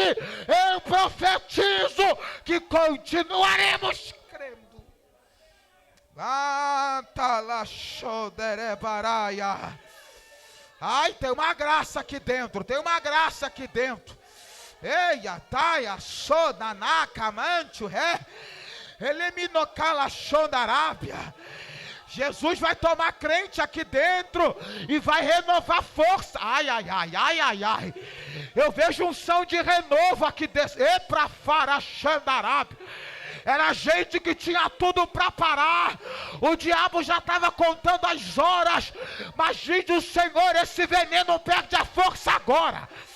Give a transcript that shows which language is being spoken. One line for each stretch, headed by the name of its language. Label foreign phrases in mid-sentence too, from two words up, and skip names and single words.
Portuguese: Eu profetizo que continuaremos crendo. Ai, tem uma graça aqui dentro, tem uma graça aqui dentro. Eia, taia, sodanaka, mantio, ré. Eliminocala, xondarábia. Jesus vai tomar crente aqui dentro e vai renovar força. Ai, ai, ai, ai, ai, ai. Eu vejo unção de renovo aqui dentro. E pra faraxandarábia. Era gente que tinha tudo para parar. O diabo já estava contando as horas. Mas diz o Senhor, esse veneno perde a força agora.